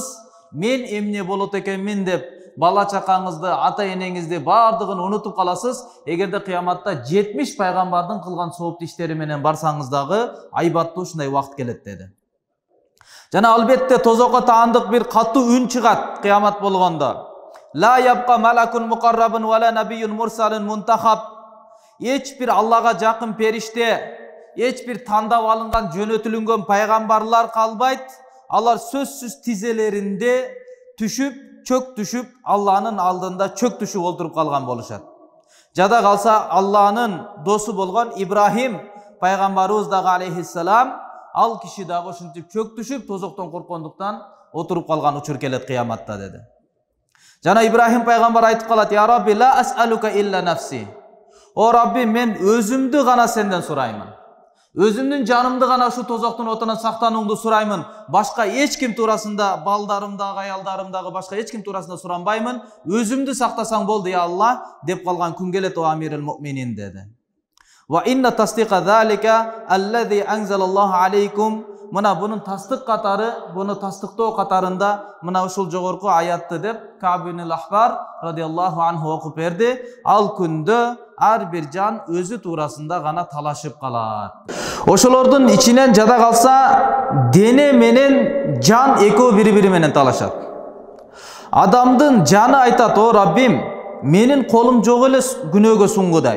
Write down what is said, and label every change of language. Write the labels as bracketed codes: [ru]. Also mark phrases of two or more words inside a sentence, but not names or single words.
[ky] Мен эмне болот экенмин деп бала чакаңызды, ата энеңизди бардыгын унутуп каласыз. Эгерде кыяматта 70 пайгамбардын кылган сооптуу иштери менен барсаңыз дагы, айбаттуу ушундай убакыт келет" деди. Жана албетте тозокко таандык бир катуу үн чыгат кыямат болгондо. [ar] لا يبقى ملك مقرب ولا نبي مرسل منتخب. [ky] Эч бир Аллага жакын периште, эч бир тандап алынган, жөнөтүлгөн пайгамбарлар калбайт. Алар сөзсүз тизелеринде түшүп, чөк түшүп, Алланын алдында чөк түшүп олтуруп калган болушат. Жада калса Алланын досу болгон Ибрахим пайгамбарыбыз дагы алейхиссалам, ал киши дагы ушинтип чөк түшүп, тозоктон корккондуктан отуруп калган учур келет кыяматта деди. Жана Ибрахим пайгамбар айтып калат: [ar] "يا رب، لا أسألك إلا نفسي." [ky] О Раббим, мен өзүмдү гана сенден сураймын. Өзүмдүн жанымды гана ушу тозоктун отунан сактанууңду сураймын. Башка эч ким туурасында, балдарымдагы, аялдарымдагы башка эч ким туурасында суранбаймын. Өзүмдү сактасаң болду, я Алла, деп калган күн келет, о [ar] أمير المؤمنين [ky] деди. [ar] وإن تصديق ذلك الذي أنزل الله عليكم. [ky] Мына бунун тастык катары, буну тастыктоо катарында мына ушул жогорку аятты деп Кааб ибн ал-Ахбар [ar] رضي الله عنه [ky] окуп берди. Ал күндө ар бир жан өзү туурасында гана талашып калат. Ошолордун ичинен жада калса дене менен жан экөө бири-бири менен талашат. Адамдын жаны айтат: "О Раббим, менин колум жок эле күнөөгө сунгудай.